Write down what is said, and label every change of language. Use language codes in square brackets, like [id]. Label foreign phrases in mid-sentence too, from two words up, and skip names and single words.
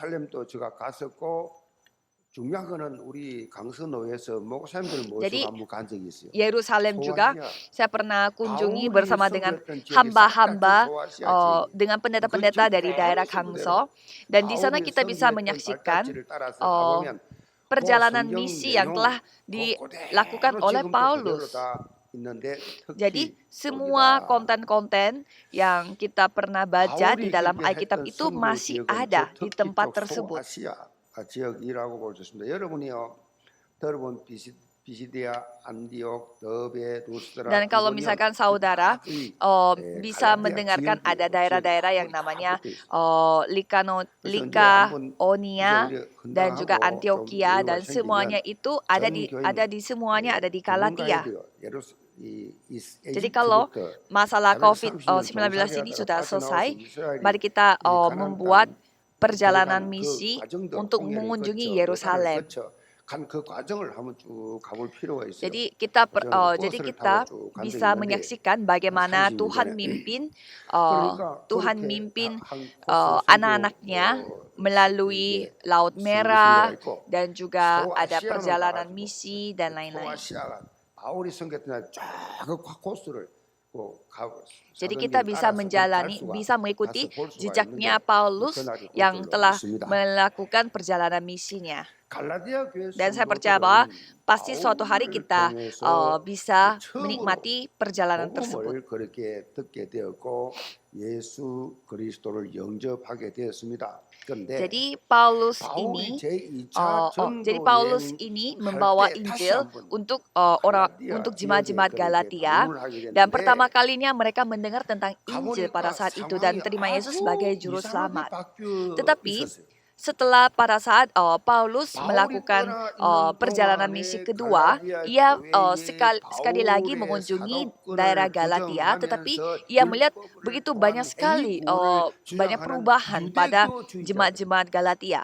[id] Jadi Yerusalem juga saya pernah kunjungi bersama dengan hamba-hamba, dengan pendeta-pendeta dari daerah Kangso, dan di sana kita bisa menyaksikan perjalanan misi yang telah dilakukan oleh Paulus. Jadi semua konten-konten yang kita pernah baca di dalam Alkitab itu masih ada di tempat tersebut. [ko] 지역이라고 볼 수 있습니다. 여러분이요, 들어본 비시디아, 안디옥, 더베, 루스드라. [id] Dan kalau misalkan saudara bisa mendengarkan ada daerah-daerah yang namanya Likaonia dan juga Antioquia, dan semuanya itu ada di semuanya ada di Galatia. Jadi kalau masalah COVID-19 ini sudah selesai, mari kita membuat perjalanan misi untuk mengunjungi Yerusalem. [ko] 간 그 과정을 한번 쭉 가볼 필요가 있어요. [id] Jadi kita [ko] 저는 [id] jadi [ko] 버스를 [id] kita [ko] 타고 쭉 간 적이 [id] bisa [ko] 있는데 [id] menyaksikan bagaimana [ko] 30년 [id] Tuhan [ko] 전에 [id] mimpin [ko] 그러니까 [id] Tuhan [ko] 그렇게 [id] mimpin [ko] 한 코스 [id] anak-anaknya melalui [ko] 이게 [id] Laut [ko] 승리가 [id] Merah [ko] 있고 [id] dan juga ada [ko] 소아시아로 [id] perjalanan [ko] 가가지고 [id] misi dan lain-lain. [ko] 소아시아가 바울이 섬겼던 쫙그 코스를 가고 [id] Jadi kita bisa bisa mengikuti jejaknya Paulus yang telah melakukan perjalanan misinya. Dan saya percaya bahwa pasti suatu hari kita bisa menikmati perjalanan tersebut. [ko] 그렇게 듣게 되었고 예수 그리스도를 영접하게 되었습니다. [id] Jadi Paulus ini membawa Injil untuk untuk jemaat-jemaat Galatia, dan pertama kalinya mereka mendengar tentang Injil pada saat itu dan terima Yesus sebagai juru selamat. Tetapi setelah pada saat Paulus melakukan perjalanan misi kedua, ia sekali lagi mengunjungi daerah Galatia, tetapi ia melihat begitu banyak sekali banyak perubahan pada jemaat-jemaat Galatia.